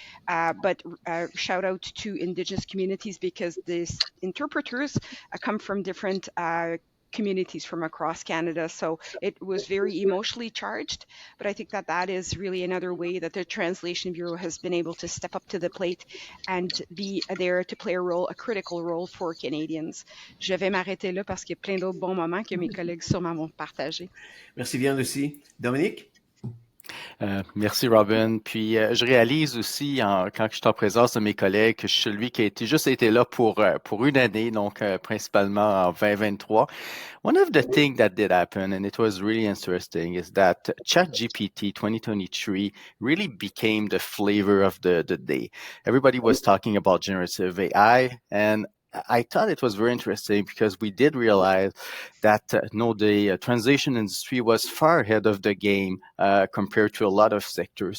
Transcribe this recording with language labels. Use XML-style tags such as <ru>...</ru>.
<en>But shout out to Indigenous communities, because these interpreters come from different communities from across Canada. So it was very emotionally charged, but I think that is really another way that the Translation Bureau has been able to step up to the plate and be there to play a critical role for Canadians.</en> <fr>Je vais m'arrêter là parce qu'il y a plein d'autres bons moments que mes collègues sûrement vont partager. Merci bien, Lucie. Dominic? Merci, Robin. Puis, je réalise aussi, quand je suis en présence de mes collègues, que je suis celui qui a juste été là pour une année, donc principalement en 2023.</fr> <en>One of the things that did happen, and it was really interesting, is that ChatGPT 2023 really became the flavor of the day. Everybody was talking about generative AI, and I thought it was very interesting because we did realize that the translation industry was far ahead of the game compared to a lot of sectors.</en>